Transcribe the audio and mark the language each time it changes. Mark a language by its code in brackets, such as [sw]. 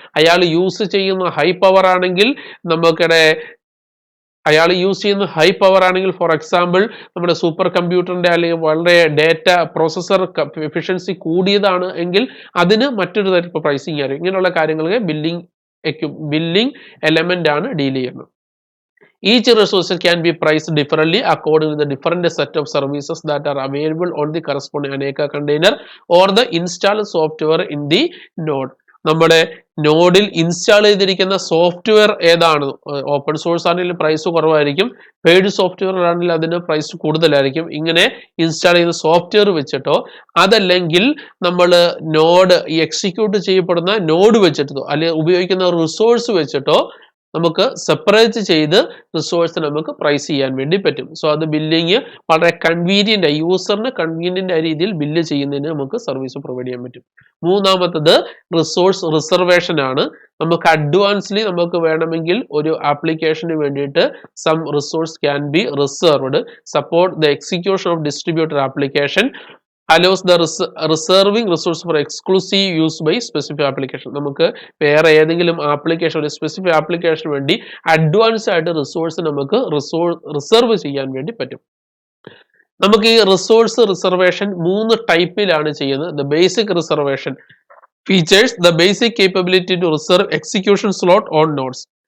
[ml] അയാൾ യൂസ് ചെയ്യുന്ന high power ആണെങ്കിൽ നമുക്കിടെ അയാൾ യൂസ് ചെയ്യുന്ന ഹൈ പവർ ആണെങ്കിൽ, ഫോർ എക്സാമ്പിൾ നമ്മുടെ സൂപ്പർ കമ്പ്യൂട്ടറിന്റെ അല്ലെങ്കിൽ വളരെ ഡേറ്റ പ്രോസസർ എഫിഷ്യൻസി കൂടിയതാണ് എങ്കിൽ അതിന് മറ്റൊരു തരത്തിൽ പ്രൈസിങ് ആയിരിക്കും. ഇങ്ങനെയുള്ള കാര്യങ്ങൾക്ക് ബില്ലിംഗ് എലമെന്റ് ആണ് ഡീൽ ചെയ്യുന്നത്. [en] Each resource can be priced differently according to the different set of services that are available on the corresponding Aneka container or the installed software in the node. [ml] നമ്മുടെ നോഡിൽ install ചെയ്തിരിക്കുന്ന software ഏതാണ്, open source ആണെങ്കിൽ price കുറവായിരിക്കും, paid software ആണെങ്കിൽ അതിന് price കൂടുതലായിരിക്കും. ഇങ്ങനെ ഇൻസ്റ്റാൾ ചെയ്യുന്ന സോഫ്റ്റ്വെയർ വെച്ചിട്ടോ അതല്ലെങ്കിൽ നമ്മൾ നോഡ് എക്സിക്യൂട്ട് ചെയ്യപ്പെടുന്ന നോഡ് വെച്ചിട്ടോ അല്ലെങ്കിൽ ഉപയോഗിക്കുന്ന റിസോഴ്സ് വെച്ചിട്ടോ നമുക്ക് സെപ്പറേറ്റ് ചെയ്ത് റിസോഴ്സ് നമുക്ക് പ്രൈസ് ചെയ്യാൻ വേണ്ടി പറ്റും. സോ അത് ബില്ലിങ് വളരെ കൺവീനിയന്റ്, യൂസറിന് കൺവീനിയന്റ് ആയ രീതിയിൽ ബില്ല് ചെയ്യുന്നതിന് നമുക്ക് സർവീസ് പ്രൊവൈഡ് ചെയ്യാൻ പറ്റും. മൂന്നാമത്തത് റിസോഴ്സ് റിസർവേഷൻ ആണ്. നമുക്ക് അഡ്വാൻസ്ലി നമുക്ക് വേണമെങ്കിൽ ഒരു ആപ്ലിക്കേഷന് വേണ്ടിയിട്ട് [en] Some resource can be reserved. Support the execution of distributed application allows the reserving resource for exclusive use by specific application. [ml] നമുക്ക് വേറെ ഏതെങ്കിലും ആപ്ലിക്കേഷൻ, ഒരു സ്പെസിഫിക് ആപ്ലിക്കേഷന് വേണ്ടി അഡ്വാൻസ് ആയിട്ട് റിസോഴ്സ് നമുക്ക് റിസർവ് ചെയ്യാൻ വേണ്ടി പറ്റും. നമുക്ക് ഈ റിസോഴ്സ് റിസർവേഷൻ 3 ടൈപ്പിലാണ് ചെയ്യുന്നത്. [en] The basic reservation features the basic capability to reserve execution slot on nodes.